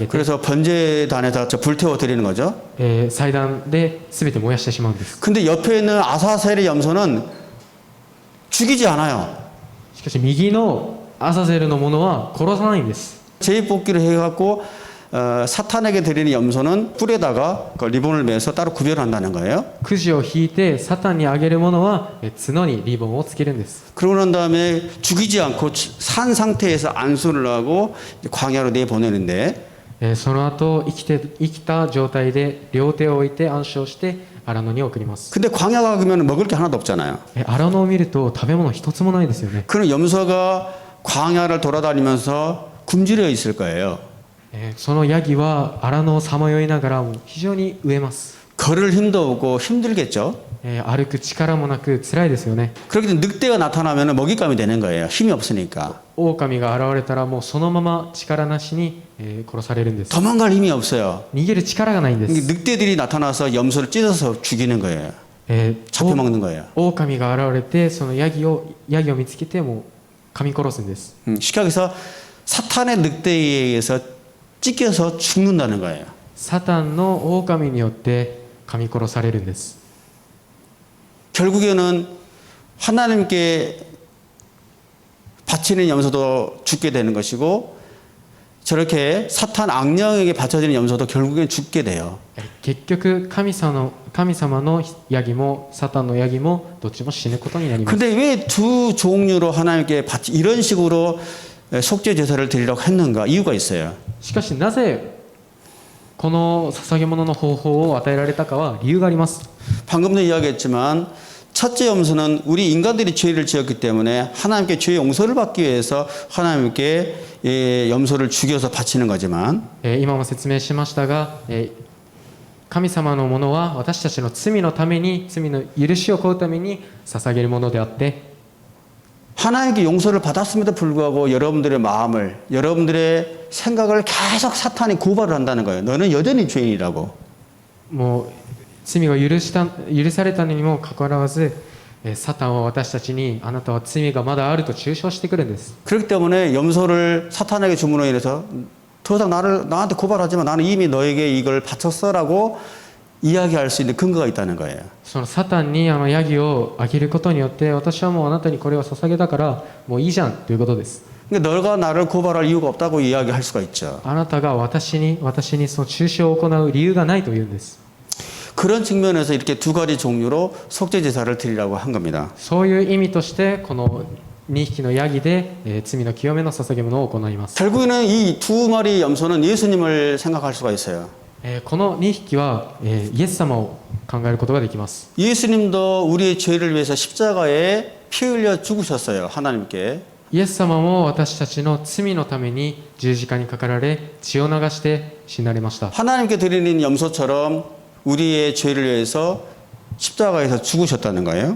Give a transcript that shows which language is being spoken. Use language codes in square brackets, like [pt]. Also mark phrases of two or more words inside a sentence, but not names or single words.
[ko] 그래서 번제단에다 불태워 드리는 거죠. [ja] 祭壇で全て燃やしてしまうんです。 [ko] 근데 옆에 있는 아사셀의 염소는 죽이지 않아요. [ja] しかし右のアザゼルのものは殺さないんです。 [ko] 제입뽑기를 해갖고 사탄에게 드리는 염소는 뿔에다가 그 리본을 매서 따로 구별한다는 거예요. [ja] くじを引いてサタンにあげるものは角にリボンをつけるんです。 [ko] 그러고 난 다음에 죽이지 않고 산 상태에서 안수를 하고 광야로 내보내는데 [ja] その後生きた状態で両手を置いて安息して荒野に送ります。 [ko] 근데 광야가 가면 먹을 게 하나도 없잖아요. [ja] 荒野を見ると食べ物一つもないですよね。 [ko] 그런 염소가 광야를 돌아다니면서 굶주려 있을 거예요. [ja] そのヤギは荒野をさまよいながらも非常に飢えます。 [ko] 걸을 힘도 없고 힘들겠죠. [ja] 歩く力もなく辛いですよね。 [ko] 그렇게 늑대가 나타나면 먹잇감이 되는 거예요. 힘이 없으니까. [ja] 狼が現れたらもうそのまま力なしに殺されるんです。 [ko] 도망갈 힘이 없어요. [ja] 逃げる力がないんです。 [ko] 늑대들이 나타나서 염소를 찢어서 죽이는 거예요. 잡혀먹는 거예요. [ja] 狼が現れてそのヤギを見つけてもう噛み殺すんです。 [ko] 쉽게 얘기해서 사탄의 늑대에 의해서 찢겨서 죽는다는 거예요. [ja] サタンの狼によって噛み殺されるんです。 [ko] 결국에는 하나님께 바치는 염소도 죽게 되는 것이고 저렇게 사탄 악령에게 바쳐지는 염소도 결국엔 죽게 돼요. [ja] 結局神様のヤギもサタンのヤギもどっちも死ぬことになります。 [ko] 근데 왜 두 종류로 하나님께 이런 식으로 속죄 제사를 드리려고 했는가? 이유가 있어요. [ja] しかしなぜこの捧げ物の方法を与えられたかは理由があります。 [ko] 방금도 이야기했지만 첫째 염소는 우리 인간들이 죄를 지었기 때문에 하나님께 죄 용서를 받기 위해서 하나님께 염소를 죽여서 바치는 거지만 [ja] 今も説明しましたが、神様のものは私たちの罪のために罪の許しを請うために捧げるものであって [ko] 하나님께 용서를 받았음에도 불구하고 여러분들의 마음을 여러분들의 생각을 계속 사탄이 고발을 한다는 거예요. 너는 여전히 죄인이라고. [ja] もう罪が許されたにもかかわらずサタンは私たちにあなたは罪がまだあると中傷してくるんです。 [ko] 그렇기 때문에 염소를 사탄에게 주문으로 인해서 더 이상 나한테 고발하지 마. 나는 이미 너에게 이걸 바쳤어라고 이야기할 수 있는 근거가 있다는 거예요. [ja] そのサタンにヤギをあげることによって私はもうあなたにこれを捧げたからもういいじゃんということです。 [ko] 그러니까 너가 나를 고발할 이유가 없다고 이야기할 수가 있죠. [ja] あなたが私にその中傷を行う理由がないというんです。 [ko] 그런 측면에서 이렇게 두 가지 종류로 속죄 제사를 드리라고 한 겁니다. [ja] そういう意味としてこの2匹のヤギで、罪の清めの捧げ物を行います。 [ko] 결국에는 이 두 마리 염소는 예수님을 생각할 수가 있어요. [ja] この2匹は、イエス様を考えることができます。 [ko] 예수님도 우리의 죄를 위해서 십자가에 피 흘려 죽으셨어요. 하나님께. [ja] イエス様も私たちの罪のために十字架にかかられ血を流して死なれました。 [ko] 하나님께 드리는 염소처럼 우리의 죄를 위해서 십자가에서 죽으셨다는 거예요.